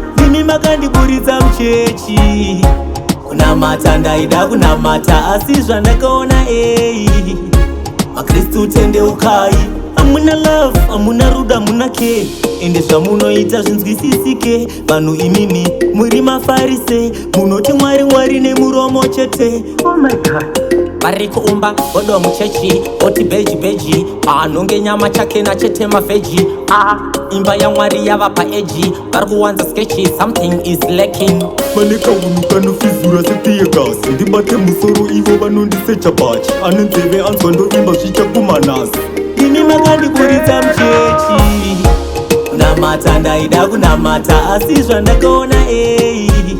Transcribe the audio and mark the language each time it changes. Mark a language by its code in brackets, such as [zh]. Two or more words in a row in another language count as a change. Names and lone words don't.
[sn] Imi makandiburitsa muchechi. Kunamata ndaida kunamata. Asi zvandakaona ei. Makristu tendeukai. Amuna love, amuna rudo, amuna care. Ende zvamunoita zvinzwisisike. Vanhu imimi muri mafarise. Munoti Mwari, Mwari nemuromo chete. [en] Oh my God. [sn] Vari kuumba God wa muchechi, oti beji beji. Ah, nonge nyama chake na chete mavheji. Ah, imba yaMwari yava paeji. Vari kuwanza skechi, [en] something is lacking. [sn] Mane kaunhu kanofizura setear gas. Ndibate musoro ivo vanondisecha bhachi. Ane nzeve anzwa ndoimba zvichakumanasi. Imi makandiburitsa muchechi. Kunamata ndaida kunamata, asi zvandakaona ei.